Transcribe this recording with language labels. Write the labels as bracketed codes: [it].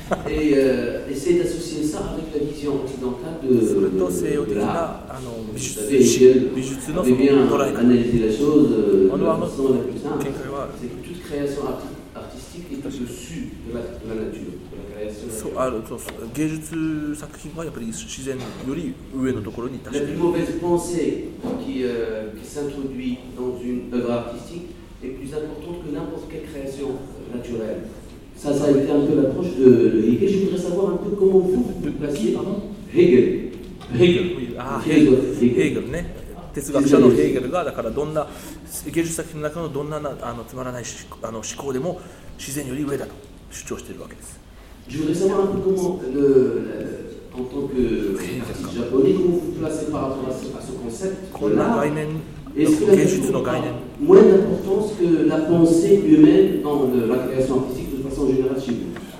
[fr] Et essayer d'associer ça avec la vision occidentale de. Sur le temps, c'est occidental. Ah non, mais juste. Mais juste, non, c'est bien analyser la chose. Renoir, non. La plus simple, c'est que toute création artistique est au-dessus de la nature. [ja] そう、あの、芸術作品はやっぱり自然より上のところに [fr] La plus mauvaise pensée qui s'introduit dans une œuvre artistique est plus importante que n'importe quelle création naturelle. Ça, ça a été un peu l'approche de Hegel. Je voudrais savoir un peu comment vous vous placiez, pardon. Hegel. [ja] 哲学者のヘーゲルがだからどんな芸術作品の中のどんなあのつまらない思考でも自然より上だと主張しているわけです。 [fr] Je voudrais savoir un peu comment, en tant que artiste japonais, comment vous placez par rapport à ce concept. Est-ce que la question moins d'importance que la pensée humaine dans la création artistique de façon générale chez vous.